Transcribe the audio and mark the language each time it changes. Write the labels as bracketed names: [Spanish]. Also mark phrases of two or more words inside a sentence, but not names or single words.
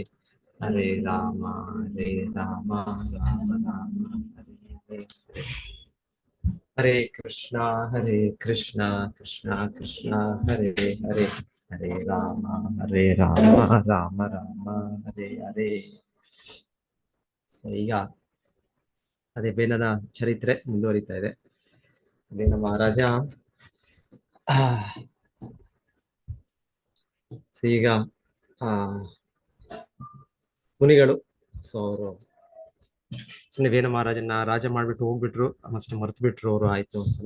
[Kannada] ಹರೇ ರಾಮ ರಾಮ ರಾಮ ಹರೇ ಹರೇ. ಹರೇ ಕೃಷ್ಣ ಕೃಷ್ಣ ಕೃಷ್ಣ ಹರೇ ಹರೇ. ಹರೇ ರಾಮ ರಾಮ ರಾಮ ಹರೇ ಹರೇ. ಈಗ ಅದೇ ಬೇನನ ಚರಿತ್ರೆ ಮುಂದುವರಿತಾ ಇದೆ. ಬೇನ ಮಹಾರಾಜ ಈಗ ಮುನಿಗಳು ಅವರು ಸುಮ್ಮನೆ ಬೇನ ಮಹಾರಾಜನ ರಾಜ ಮಾಡ್ಬಿಟ್ಟು ಹೋಗ್ಬಿಟ್ರು, ಅಷ್ಟೇ ಮರ್ತು ಬಿಟ್ರು ಅವರು, ಆಯ್ತು ಅಂತಲ್ಲ.